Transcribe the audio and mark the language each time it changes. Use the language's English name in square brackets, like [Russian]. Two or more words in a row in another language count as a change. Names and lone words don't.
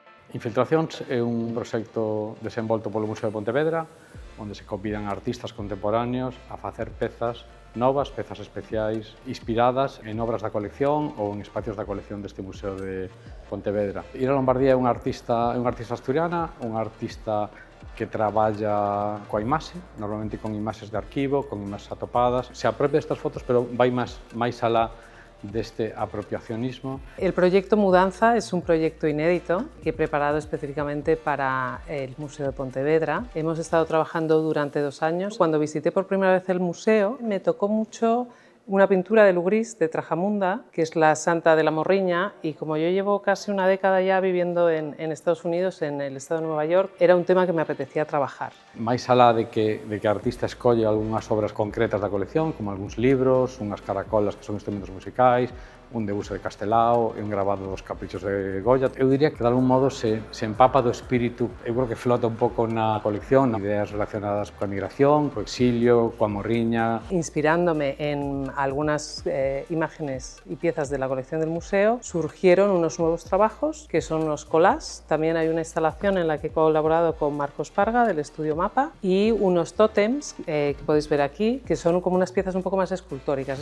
[Galician] Infiltracións é un proxecto desenvolto polo Museo de Pontevedra, onde se convidan artistas contemporáneos a facer pezas novas, pezas especiais, inspiradas en obras da colección ou en espacios da colección deste Museo de Pontevedra. Ira Lombardía é unha artista asturiana, unha artista que traballa coa imaxe, normalmente con imaxes de arquivo, con imaxes atopadas. Se apropia destas fotos, pero vai máis alá deste apropiacionismo. [Spanish] El proyecto Mudanza es un proyecto inédito que he preparado específicamente para el Museo de Pontevedra. Hemos estado trabajando durante 2 años. Cuando visité por primera vez el museo me tocó mucho una pintura de Lugris, de Trajamunda, que es la Santa de la Morriña, y como yo llevo casi una década ya viviendo en Estados Unidos, en el estado de Nueva York, era un tema que me apetecía trabajar. [Galician] Máis alá de que a artista escolle algunhas obras concretas da colección, como algúns libros, unhas caracolas que son instrumentos musicais, un debuxo de Castelao e un grabado dos Caprichos de Goya. Eu diría que de algún modo se empapa do espírito, eu creo que flota un pouco na colección, ideas relacionadas coa migración, co exilio, coa morriña. [Spanish] Inspirándome en algunas imágenes y piezas de la colección del museo, surgieron unos nuevos trabajos que son unos collages. También hay una instalación en la que he colaborado con Marcos Parga del estudio Mapa y unos tótems que podéis ver aquí, que son como unas piezas un poco más escultóricas.